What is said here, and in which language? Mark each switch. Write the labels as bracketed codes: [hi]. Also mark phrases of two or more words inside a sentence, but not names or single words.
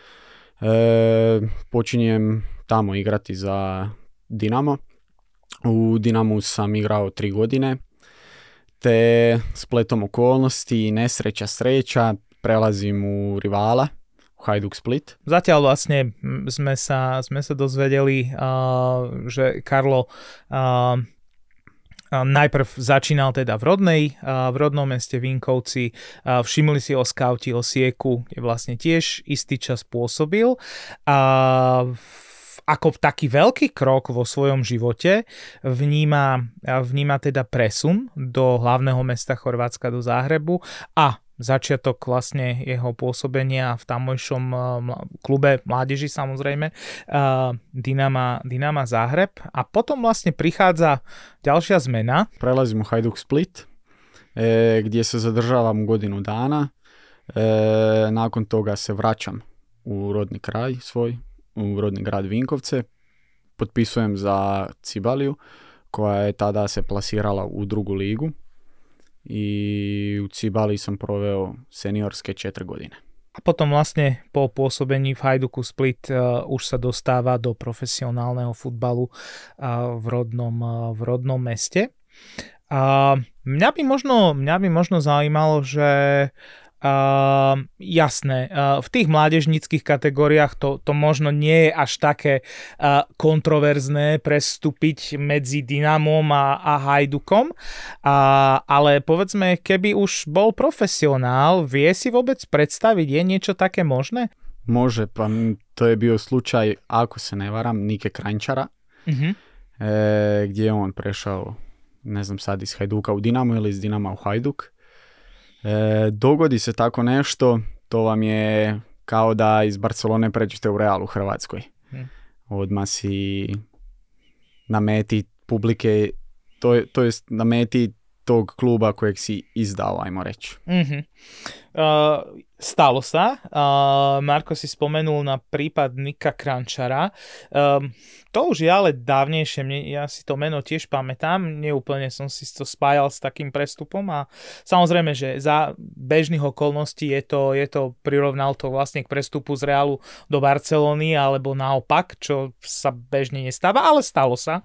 [hr] Počinjem tamo igrati za Dinamo. U Dinamu sam igrao 3 godine. te spletom okolností, nesreća, sreća, prelazim u rivala, u Hajduk Split. [sk] Zatiaľ vlastne sme sa dozvedeli, že Karlo najprv začínal teda v rodnom meste Vinkovci, všimli si ho skauti Osieku, kde vlastne tiež istý čas pôsobil. Ako taký veľký krok vo svojom živote vníma teda presun do hlavného mesta Chorvátska, do Záhrebu a začiatok vlastne jeho pôsobenia v tamojšom klube mládeži, samozrejme, Dinama Záhreb, a potom vlastne prichádza ďalšia zmena. [hr] Prelazím u Hajduk Split, gdje se zadržavam godinu dana, nakon toga se vraćam u rodni kraj svoj, u rodni grad Vinkovce, potpisujem za Cibaliju, koja je tada se plasirala u drugu ligu, i u Cibaliji sam proveo seniorske 4 godine. [sk] A potom vlastne po pôsobení v Hajduku Split už sa dostáva do profesionálneho futbalu v rodnom meste. Mňa by možno zaujímalo, že jasné, v tých mládežníckych kategóriách to možno nie je až také kontroverzné prestúpiť medzi Dynamom a Hajdukom, ale povedzme, keby už bol profesionál, vie si vôbec predstaviť, je niečo také možné? [hr] Može, pa to je bio slučaj, ako se ne varam, Nike Kranjčara, gdje je on prešao, ne znam sad, iz Hajduka u Dinamo ili iz Dinama u Hajduk. Dogodi se tako nešto, to vam je kao da iz Barcelone pređete u Real u Hrvatskoj. Odmah si na meti publike, to jest na meti tog kluba kojeg si izdao, ajmo reći. [sk] Stalo sa. Marko si spomenul na prípad Nika Kranjčara. To už je ale dávnejšie. Ja si to meno tiež pamätám. Neúplne som si to spájal s takým prestupom a samozrejme, že za bežných okolností je to prirovnal to vlastne k prestupu z Realu do Barcelony alebo naopak, čo sa bežne nestáva, ale stalo sa.